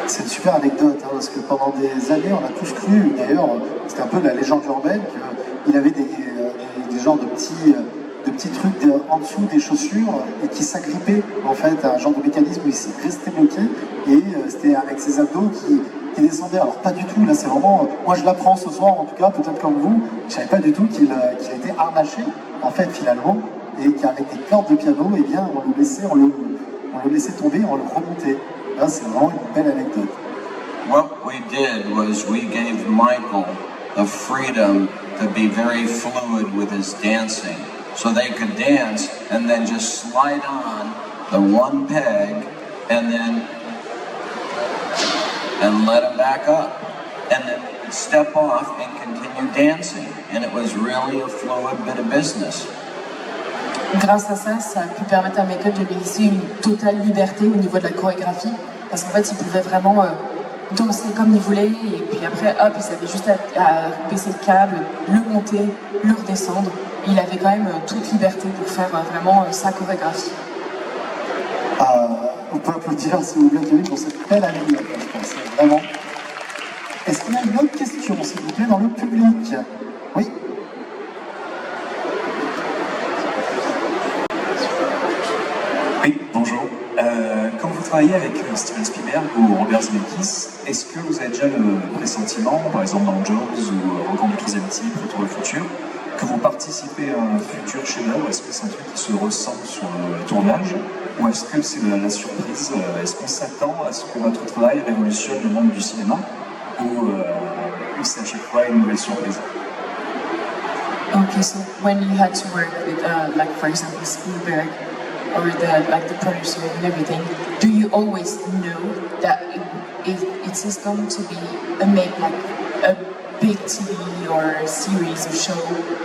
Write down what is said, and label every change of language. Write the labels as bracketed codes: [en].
[fr] C'est une super anecdote, hein, parce que pendant des années, on a tous cru, d'ailleurs, c'était un peu la légende urbaine, qu'il avait des genres de petits trucs en dessous des chaussures et qui s'agrippaient, en fait, à un genre de mécanisme où il s'est resté bloqué, et c'était avec ses abdos qui descendaient. Alors pas du tout, là c'est vraiment, moi je l'apprends ce soir en tout cas, peut-être comme vous, je savais pas du tout qu'il était harnaché, en fait, finalement, et qu'avec des cordes de piano, eh bien, on le laissait tomber, on le remontait. Là, c'est vraiment une belle anecdote. [en] What we did was we gave Michael the freedom to be very fluid with his dancing. So they could dance and then just slide on the one peg and let him back up. And then they could step off and continue dancing. And it was really a fluid bit of business. [fr] Grâce à ça, ça a pu permettre à Michael de laisser une totale liberté au niveau de la chorégraphie. Parce qu'en fait, il pouvait vraiment danser comme il voulait. Et puis après, hop, il savait juste à baisser le câble, le monter, le redescendre. Et il avait quand même toute liberté pour faire vraiment sa chorégraphie. On peut applaudir, s'il vous plaît, Kevin, pour cette belle anecdote, je pense, vraiment. Est-ce qu'il y a une autre question, s'il vous plaît, dans le public? Oui. Oui, bonjour. Quand vous travaillez avec Steven Spielberg ou Robert Zemeckis, est-ce que vous avez déjà le pressentiment, par exemple dans Jaws ou Rencontre du troisième type, Retour vers le futur, que vous participez à un futur chef-d'œuvre? Est-ce que c'est un truc qui se ressent sur le tournage? Ou est-ce que c'est la surprise? Est-ce qu'on s'attend à ce que votre travail révolutionne le monde du cinéma? Ou c'est à chaque fois une nouvelle surprise? [en] Okay, so when you had to work with, like for example, Spielberg or the producer and everything, do you always know that it's going to be a big TV or a series or show?